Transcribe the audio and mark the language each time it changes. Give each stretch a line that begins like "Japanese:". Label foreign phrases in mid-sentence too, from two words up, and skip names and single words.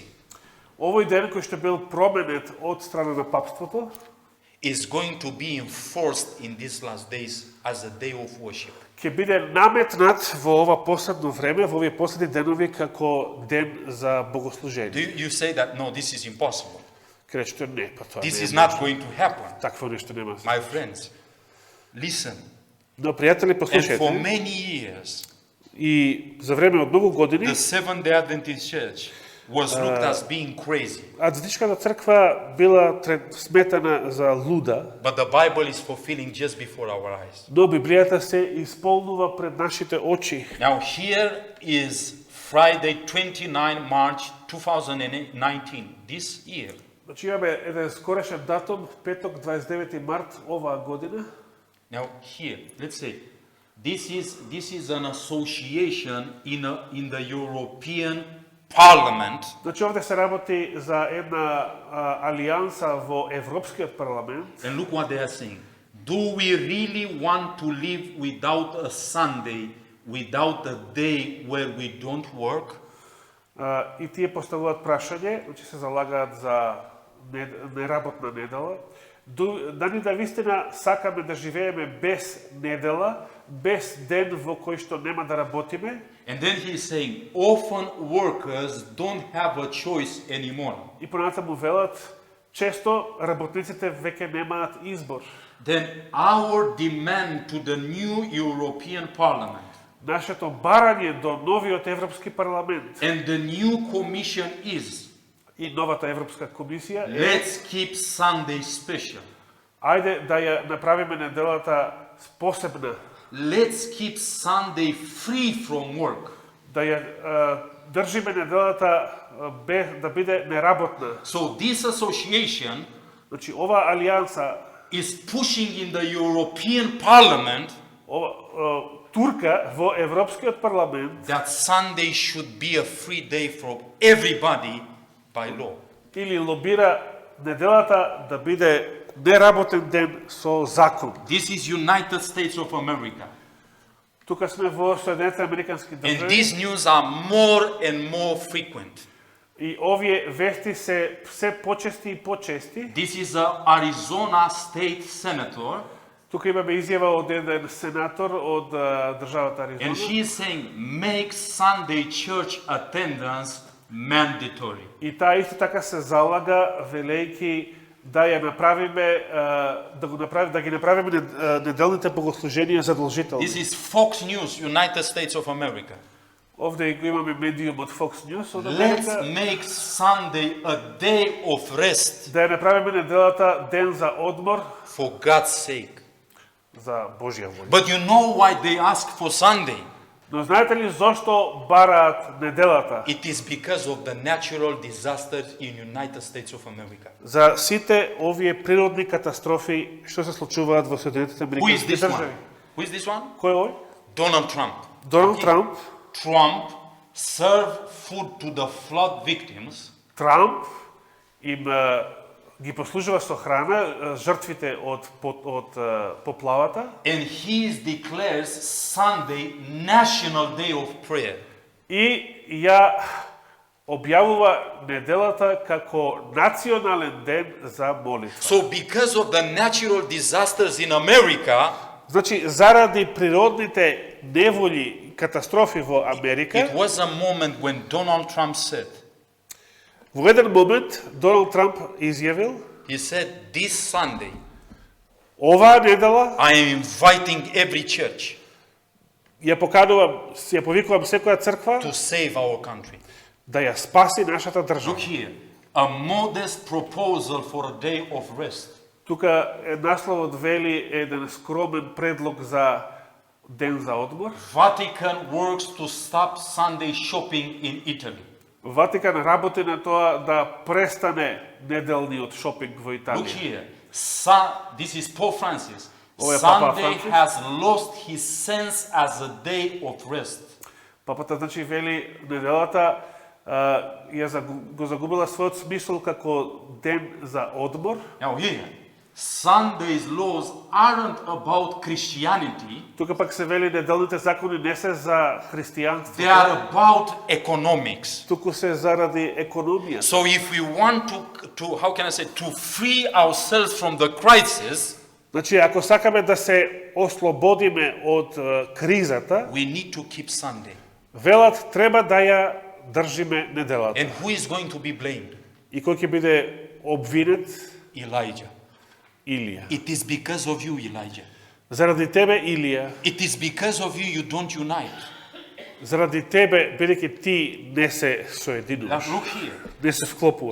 Macedonian: Овој ден кој што бил променет од страна на папството
English: is going to be enforced in these last days as a day of worship.
Macedonian: ќе биде наметнат во ова последно време, во овие последни денови како ден за
English: Do
Macedonian: богослужение.
English: you say that no, this is impossible?
Macedonian: Ке речете не, па тоа
English: This
Macedonian: не
English: is
Macedonian: е
English: not
Macedonian: можно.
English: going to happen.
Macedonian: Такво нешто нема.
English: My friends, listen.
Macedonian: Но пријатели,
English: And for
Macedonian: послушајте.
English: many years,
Macedonian: И за време од многу години
English: the Seventh-day Adventist Church was looked as being crazy.
Macedonian: адвентистичката црква била сметана за луда,
English: But the Bible is fulfilling just before our eyes.
Macedonian: но Библијата се исполнува пред нашите очи.
English: Now here is Friday 29 March 2019, this year.
Macedonian: Значи имаме еден скорешен датум, петок 29 март оваа година.
English: Now here, let's say, this is an association in the European Parliament.
Macedonian: Значи овде се работи за една алијанса во Европскиот парламент.
English: And look what they are saying. Do we really want to live without a Sunday, without a day where we don't work?
Macedonian: И тие поставуваат прашање, значи се залагаат за неработна недела. Дали да вистина сакаме да живееме без недела, без ден во кој што нема да работиме?
English: And then he is saying, often workers don't have a choice anymore.
Macedonian: И понатаму велат, често работниците веќе немаат избор.
English: Then our demand to the new European Parliament
Macedonian: Нашето барање до новиот Европски парламент
English: and the new Commission is,
Macedonian: и новата Европска комисија е
English: let's keep Sunday special.
Macedonian: ајде да ја направиме неделата посебна,
English: Let's keep Sunday free from work.
Macedonian: да ја држиме неделата да биде неработна.
English: So this association
Macedonian: Значи ова алијанса
English: is pushing in the European Parliament
Macedonian: ова турка во Европскиот парламент
English: that Sunday should be a free day for everybody by law.
Macedonian: или лобира неделата да биде неработен ден со закон.
English: This is United States of America.
Macedonian: Тука сме во Соединетите Американски
English: And
Macedonian: држави
English: these news are more and more frequent.
Macedonian: и овие вести се се почести и почести.
English: This is an Arizona state senator,
Macedonian: Тука имаме изјава од еден сенатор од државата
English: and
Macedonian: Аризона.
English: she is saying, make Sunday church attendance mandatory.
Macedonian: И таа исто така се залага велејќи да ја направиме да ги направиме неделните богослуженија задолжителни.
English: This is Fox News, United States of America.
Macedonian: Овде го имаме медиумот Fox News од
English: Let's
Macedonian: Америка.
English: make Sunday a day of rest
Macedonian: Да ја направиме неделата ден за одмор
English: for God's sake.
Macedonian: за Божја волја.
English: But you know why they ask for Sunday?
Macedonian: Но знаете ли зошто бараат неделата?
English: It is because of the natural disasters in United States of America.
Macedonian: За сите овие природни катастрофи што се случуваат во Соединетите
English: Who is
Macedonian: Американски
English: this one?
Macedonian: држави.
English: Who is this one?
Macedonian: Кој е овој?
English: Donald Trump.
Macedonian: Доналд Трамп.
English: Trump served food to the flood victims
Macedonian: Трамп им ги послужува со храна жртвите од поплавата
English: and he declares Sunday National Day of Prayer.
Macedonian: и ја објавува неделата како национален ден за молитва.
English: So because of the natural disasters in America,
Macedonian: Значи, заради природните неволји, катастрофи во Америка,
English: it was a moment when Donald Trump said,
Macedonian: во еден момент Доналд Трамп изјавил,
English: he said, this Sunday
Macedonian: оваа недела
English: I am inviting every church
Macedonian: ја поканувам, ја повикувам секоја црква
English: to save our country.
Macedonian: да ја спаси нашата
English: Look
Macedonian: држава.
English: here, a modest proposal for a day of rest.
Macedonian: Тука насловот вели еден скромен предлог за ден за одмор.
English: Vatican works to stop Sunday shopping in Italy.
Macedonian: Ватикан работи на тоа да престане неделниот шопинг во
English: Look
Macedonian: Италија.
English: here, this is Pope Francis. Oh, yeah, Papa Sunday Francis. has lost his sense as a day of rest.
Macedonian: Папата значи вели неделата го загубила својот смисол како ден за одмор.
English: Now here, Sunday's laws aren't about Christianity,
Macedonian: Тука пак се вели неделните закони не се за христијанство,
English: they are about economics.
Macedonian: туку се заради економија.
English: So if we want to how can I say, to free ourselves from the crisis,
Macedonian: Значи, ако сакаме да се ослободиме од кризата,
English: we need to keep Sunday.
Macedonian: велат треба да ја држиме неделата.
English: And who is going to be blamed?
Macedonian: И кој ќе биде обвинет?
English: Elijah.
Macedonian: Илија.
English: It is because of you, Elijah.
Macedonian: Заради тебе, Илија,
English: It is because of you don't unite.
Macedonian: заради тебе, бидејќи ти не се
English: Now
Macedonian: соединуваш,
English: look here.
Macedonian: не се вклопуваш.